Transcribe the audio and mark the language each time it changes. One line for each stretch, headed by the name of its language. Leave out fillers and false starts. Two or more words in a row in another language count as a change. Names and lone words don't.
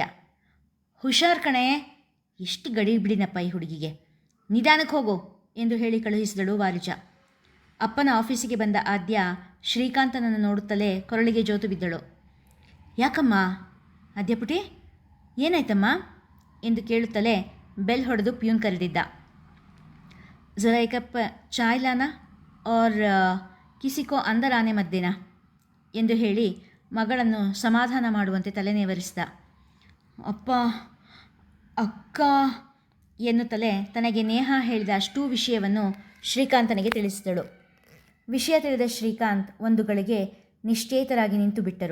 Kannada: ಹುಷಾರ್ ಕಣೆ, ಎಷ್ಟು ಗಡಿಬಿಡಿನಪ್ಪ ಈ ಹುಡುಗಿಗೆ, ನಿಧಾನಕ್ಕೆ ಹೋಗು ಎಂದು ಹೇಳಿ ಕಳುಹಿಸಿದಳು ವಾರಿಜ. ಅಪ್ಪನ ಆಫೀಸಿಗೆ ಬಂದ ಆದ್ಯ ಶ್ರೀಕಾಂತನನ್ನು ನೋಡುತ್ತಲೇ ಕೊರಳಿಗೆ ಜೋತು ಬಿದ್ದಳು. ಯಾಕಮ್ಮ ಆದ್ಯಪುಟಿ, ಏನಾಯ್ತಮ್ಮ ಎಂದು ಕೇಳುತ್ತಲೇ ಬೆಲ್ ಹೊಡೆದು ಪ್ಯೂನ್ ಕರೆದಿದ್ದ.
Hindi: ज़रा एक कप चाय लाना और किसी को अंदर आने मत देना
Kannada: ಎಂದು ಹೇಳಿ ಮಗಳನ್ನು ಸಮಾಧಾನ ಮಾಡುವಂತೆ ತಲೆನೇವರಿಸಿದ. ಅಪ್ಪ, ಅಕ್ಕ ಎನ್ನುತ್ತಲೇ ತನಗೆ ನೇಹಾ ಹೇಳಿದ ಅಷ್ಟೂ ವಿಷಯವನ್ನು ಶ್ರೀಕಾಂತನಿಗೆ ತಿಳಿಸಿದಳು. ವಿಷಯ ತಿಳಿದ ಶ್ರೀಕಾಂತ್ ಒಂದು ಗಳಿಗೆ ನಿಶ್ಚೇತರಾಗಿ ನಿಂತು ಬಿಟ್ಟರು.